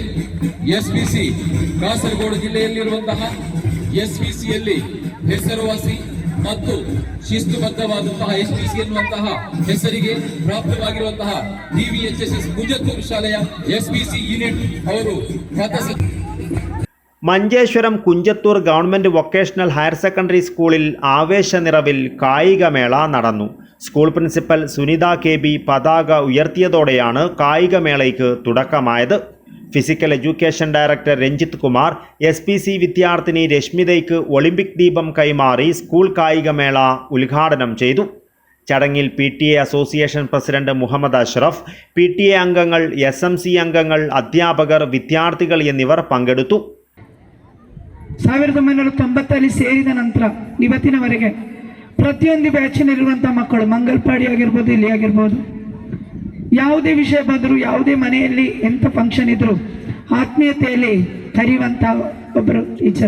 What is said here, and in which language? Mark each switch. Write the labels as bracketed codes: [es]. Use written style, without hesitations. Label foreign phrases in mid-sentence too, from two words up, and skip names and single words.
[kn] SPC ಕಾಸರಗೋಡು ಜಿಲ್ಲೆಯಲ್ಲಿರುವಂತಹ SPCಯಲ್ಲಿ ಹೆಸರುವಾಸಿ ಮತ್ತು ಶಿಸ್ತುಬದ್ಧವಾದಂತಹ SPC ಎನ್ನುವಂತಹ ಹೆಸರಿಗೆ ಪ್ರಾಪ್ತವಾಗಿರುವಂತಹ VHSS ಕುಂಜತ್ತೂರು ಶಾಲೆಯ SPC ಯೂನಿಟ್ ಅವರು [ml] മഞ്ചേശ്വരം കുഞ്ചത്തൂർ ഗവൺമെന്റ് വൊക്കേഷണൽ ഹയർ സെക്കൻഡറി സ്കൂളിൽ ആവേശനിറവിൽ കായികമേള നടന്നു. സ്കൂൾ പ്രിൻസിപ്പൽ സുനിത KB പതാക ഉയർത്തിയതോടെയാണ് കായികമേളയ്ക്ക് തുടക്കമായത്. [en] physical education director [ml] രഞ്ജിത്ത് കുമാർ SPC വിദ്യാർത്ഥിനി രശ്മിതയ്ക്ക് ഒളിമ്പിക് ദീപം കൈമാറി സ്കൂൾ കായികമേള ഉദ്ഘാടനം ചെയ്തു. ചടങ്ങിൽ PTA അസോസിയേഷൻ പ്രസിഡന്റ് മുഹമ്മദ് അഷ്റഫ്, PTA അംഗങ്ങൾ, SMC അംഗങ്ങൾ, അധ്യാപകർ, വിദ്യാർത്ഥികൾ എന്നിവർ പങ്കെടുത്തു. [kn] 1990 ಸೇರಿದ ನಂತರ ಇವತ್ತಿನವರೆಗೆ ಪ್ರತಿಯೊಂದು ಬ್ಯಾಚಿನಲ್ಲಿರುವಂಥ ಮಕ್ಕಳು ಮಂಗಲ್ಪಾಡಿ ಆಗಿರ್ಬೋದು, ಇಲ್ಲಿ ಆಗಿರ್ಬೋದು, ಯಾವುದೇ ವಿಷಯ ಬಂದರೂ, ಯಾವುದೇ ಮನೆಯಲ್ಲಿ ಎಂಥ ಫಂಕ್ಷನ್ ಇದ್ದರೂ ಆತ್ಮೀಯತೆಯಲ್ಲಿ ಕರೆಯುವಂಥ ಒಬ್ಬರು ಟೀಚರ್.